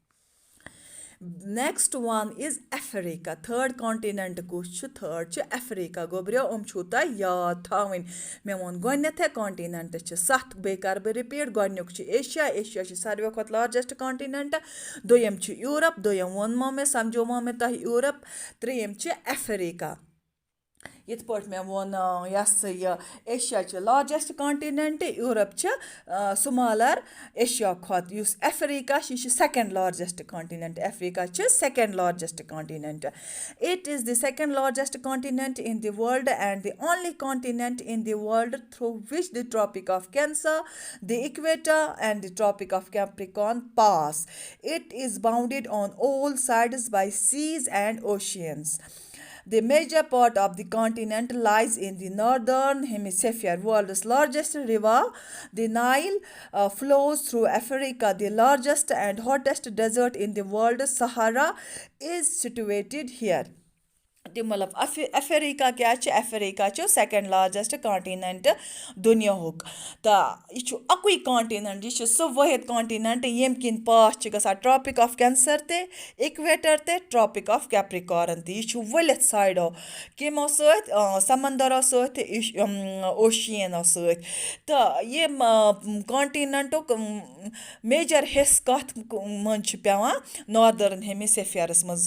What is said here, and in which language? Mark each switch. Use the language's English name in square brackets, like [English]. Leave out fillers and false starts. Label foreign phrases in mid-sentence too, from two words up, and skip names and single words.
[English] next one is Africa third continent [Kashmiri] کُس چھُ تھٲڈ چھُ ایفریٖکا گوٚبریو یِم چھُو تۄہہِ یاد تھاوٕنۍ مےٚ ووٚن گۄڈنٮ۪تھٕے کانٹِنٮ۪نٛٹ چھِ 7 بیٚیہِ کَرٕ بہٕ رِپیٖٹ گۄڈنیُک چھُ ایشیا ایشیا چھِ ساروِیو کھۄتہٕ [English] largest continent [Kashmiri] دوٚیِم چھُ یوٗرَپ دوٚیِم ووٚنمو مےٚ سَمجھومو مےٚ تۄہہِ یوٗرَپ ترٛیٚیِم چھِ ایفریٖکا یِتھ پٲٹھۍ مےٚ ووٚن یہِ ہسا یہِ ایشیا چھِ [English] largest continent [Kashmiri] یوٗرپ چھِ سُمالَر ایشیا کھۄتہٕ یُس ایفریٖکا چھِ یہِ چھِ [English] second largest continent [Kashmiri] ایفریٖکا چھِ [English] second largest continent it is the second largest continent in the world and the only continent in the world through which the Tropic of Cancer, the Equator and the Tropic of Capricorn pass. It is bounded on all sides by seas and oceans. The major part of the continent lies in the northern hemisphere. World's largest river, the Nile, flows through Africa. The largest and hottest desert in the world, Sahara, is situated here. [Kashmiri] تہِ مطلب ایفریٖکا کیٛاہ چھِ ایفریٖکا چھُ [English] second largest continent [Kashmiri] دُنیاہُک تہٕ یہِ چھُ اَکُے کانٹِنٮ۪نٛٹ یہِ چھُ سُہ وٲحِد کانٹِنٮ۪نٛٹ ییٚمہِ کِنۍ پاس چھِ گژھان ٹرٛاپِک آف کینسر تہِ اِکویٹَر تہِ ٹرٛاپِک آف کیپرِکارن تہِ یہِ چھُ ؤلِتھ سایڈو کَمو سۭتۍ سمنٛدرو سۭتۍ تہٕ اوشیَنو سۭتۍ تہٕ ییٚمہِ کانٹِنٮ۪نٛٹُک میجَر حِصہٕ کَتھ منٛز چھُ پیٚوان [English] northern hemisphere [Kashmiri] منٛز